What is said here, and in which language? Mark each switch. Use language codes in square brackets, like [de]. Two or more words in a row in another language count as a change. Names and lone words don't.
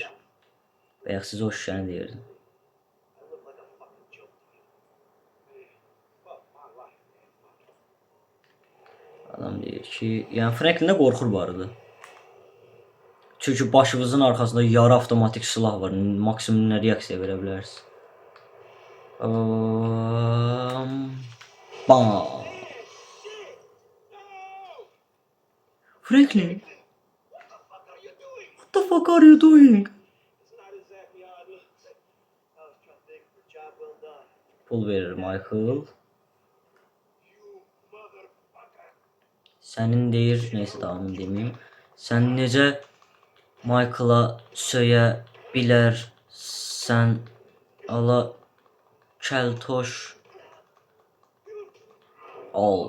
[az] Və ya siz o şüşəni deyirdin. Adam deyir ki, yəni Franklin də qorxur bu arada. Çünki başınızın arxasında yarı avtomatik silah var. Maksimum nə reaksiya verə bilərsiniz. Bam. Franklin. [en] What the fuck are you doing? [az] Pul verir Michael. Sənin deyir, neyse davamını demeyeyim. Sən necə Michael'a söyə bilərsən ala kəltoş al.